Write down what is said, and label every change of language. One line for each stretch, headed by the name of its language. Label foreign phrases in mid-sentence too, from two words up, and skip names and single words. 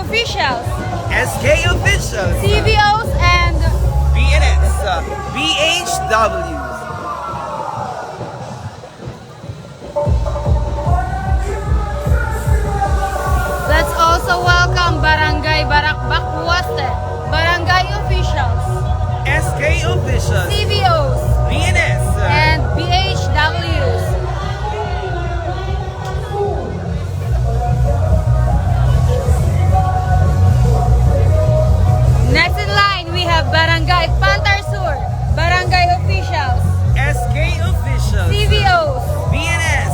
English: officials, SK officials, CVOs, and BNS, BHWs. let's also welcome Barangay Barakbak Huaste, Barangay officials, SK officials, CVOs, BNS, and BHWs. Next in line, we have Barangay Pantar Sur, Barangay officials, SK officials, CVOs, BNS,